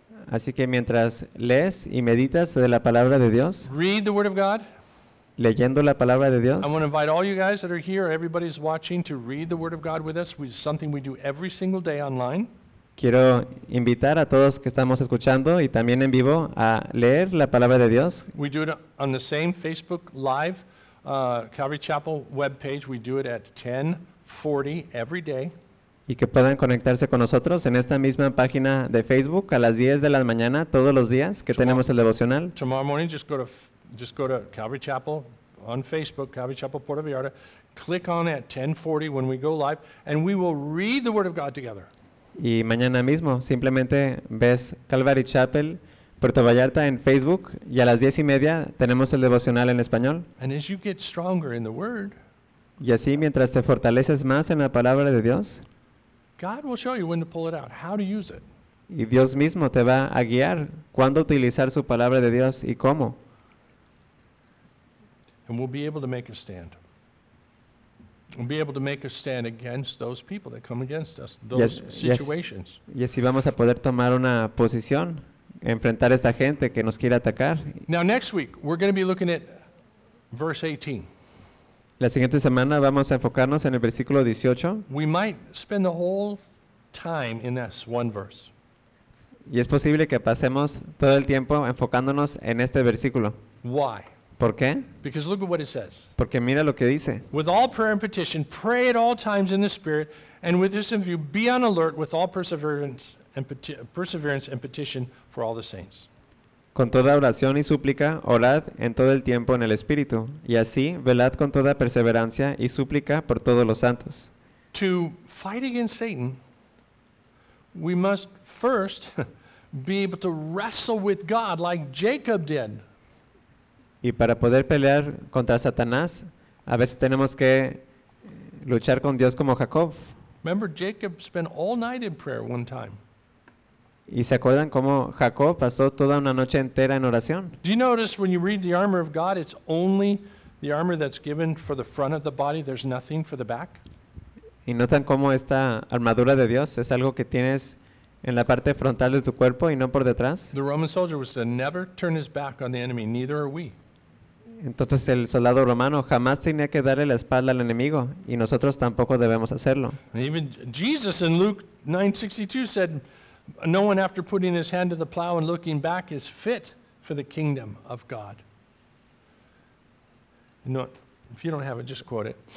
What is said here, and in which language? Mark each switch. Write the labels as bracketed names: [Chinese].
[Spanish] Así que mientras lees y meditas de la palabra de Dios, [English] read the word of God, [Spanish] leyendo la palabra de Dios, [English] I want to invite all you guys that are here, everybody's watching, to read the word of God with us. It's something we do every single day online. [Spanish] Quiero invitar a todos que estamos escuchando y también en vivo a leer la palabra de Dios. [English] We do it on the same Facebook Live Calvary Chapel webpage. We do it at 10:40 every day. [Spanish] Y que puedan conectarse con nosotros en esta misma página de Facebook a las 10 de la mañana todos los días que tenemos el devocional. [English] Tomorrow morning, just go to Calvary Chapel on Facebook, Calvary Chapel Puerto Vallarta. Click on at 10:40 when we go live, and we will read the Word of God together. [Spanish] Y mañana mismo, simplemente ves Calvary Chapel Puerto Vallarta en Facebook y a las 10:30 tenemos el devocional en español. [English] And as you get stronger in the word, [Spanish] y así mientras te fortaleces más en la palabra de Dios, [English] God will show you when to pull it out, how to use it. [Spanish] Y Dios mismo te va a guiar cuándo utilizar su palabra de Dios y cómo. [English] And we'll be able to make a stand. We'll be able to make a stand against those people that come against us, situations. [Spanish] Yes. Y así vamos a poder tomar una posición, enfrentar a esta gente que nos quiere atacar. [English] Now next week we're going to be looking at verse 18. [Spanish] La siguiente semana vamos a enfocarnos en el versículo 18. [English] We might spend the whole time in this one verse. [Spanish] Y es posible que pasemos todo el tiempo enfocándonos en este versículo. [English] Why? [Spanish] ¿Por qué? [English] Because look at what it says. [Spanish] Porque mira lo que dice. [English] With all prayer and petition, pray at all times in the Spirit, and with this in view, be on alert with all perseverance and petition for all the saints. [Spanish] Con toda oración y súplica, orad en todo el tiempo en el Espíritu, y así velad con toda perseverancia y súplica por todos los santos. [English] To fight against Satan, we must first be able to wrestle with God like Jacob did. [Spanish] Y para poder pelear contra Satanás, a veces tenemos que luchar con Dios como Jacob. [English] Remember, Jacob spent all night in prayer one time. [Spanish] ¿Y se acuerdan cómo Jacob pasó toda una noche entera en oración? [English] Do you notice when you read the armor of God, it's only the armor that's given for the front of the body, there's nothing for the back? [Spanish] ¿Y notan cómo esta armadura de Dios es algo que tienes en la parte frontal de tu cuerpo y no por detrás? [English] The Roman soldier was to never turn his back on the enemy, neither are we. [Spanish] Entonces el soldado romano jamás tenía que darle la espalda al enemigo y nosotros tampoco debemos hacerlo. [English] Even Jesus in Luke 9:62 said, no one after putting his hand to the plow and looking back is fit for the kingdom of God. No, if you don't have it, just quote it.